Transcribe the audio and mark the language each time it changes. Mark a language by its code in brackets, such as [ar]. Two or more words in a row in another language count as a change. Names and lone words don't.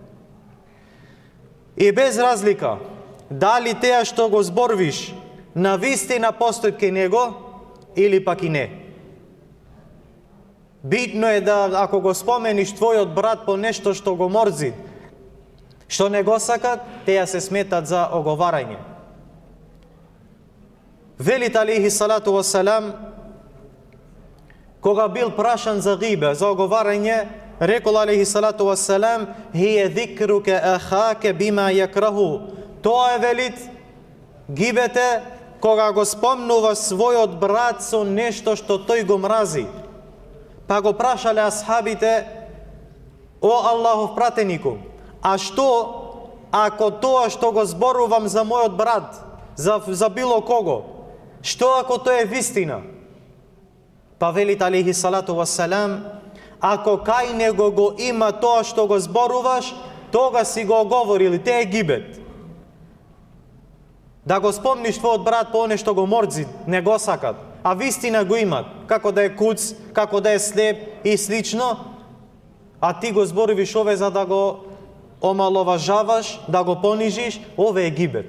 [mk] И без разлика, дали теа што го зборвиш на вистина постои кај него или пак и не. Битно е да, ако го спомениш твојот брат по нешто што го морзи, што не го сакат, теа се сметат за оговарање. Велит [ar] عليه الصلاة والسلام, [mk] кога бил прашан за гибе, за оговарање, рекол [ar] عليه الصلاة والسلام: هي ذكرك أخاك بما يكره. [mk] Тоа е, велит, гибете кога го спомнува својот брат со нешто што тој го мрази. Па го прашале асхабите: о Аллахов пратенику, а што ако тоа што го зборувам за мојот брат, за било кого, што ако тоа е вистина? Па велит [ar] عليه الصلاة والسلام: [mk] ако кај него го има тоа што го зборуваш, тога си го оговорили, те е гибет. Да го спомниш твојот брат по оне што го морзи, не го сакат, а вистина го имат, како да е куц, како да е слеп и слично, а ти го зборувиш ове за да го омаловажаваш, да го понижиш, ове е гибет.